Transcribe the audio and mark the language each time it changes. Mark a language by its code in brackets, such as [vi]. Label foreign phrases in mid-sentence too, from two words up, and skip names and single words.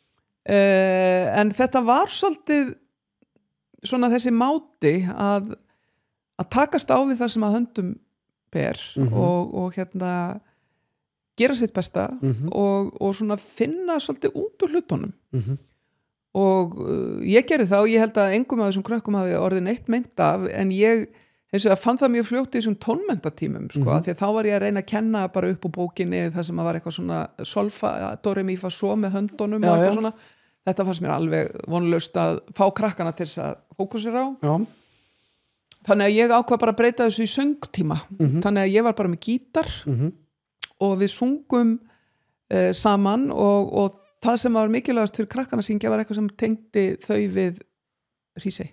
[is] En þetta var svolítið svona þessi máti að takast á við það sem að höndum ber og hérna gera sitt besta og svona finna svolítið út úr hlutunum. Og ég gerði það og ég held að engum af þessum krökkum hafi orðið neitt meint af, en ég eins og að fann það mjög fljótt í þessum tónmenntatímum sko, af því að þá var ég að reyna að kenna bara upp úr bókinni það sem að var eitthvað svona solfa, do, re, mi, fa, so með höndunum og eitthvað svona. Þetta fannst mér alveg vonlaust að fá krakkana til þess að fókusera á. Já. Þannig að ég ákvað bara að breyta þessu í söngtíma. Þannig að ég var bara með gítar og við sungum saman og það sem var mikilvægast fyrir krakkana að syngja var eitthvað sem tengdi þau við Hrísey.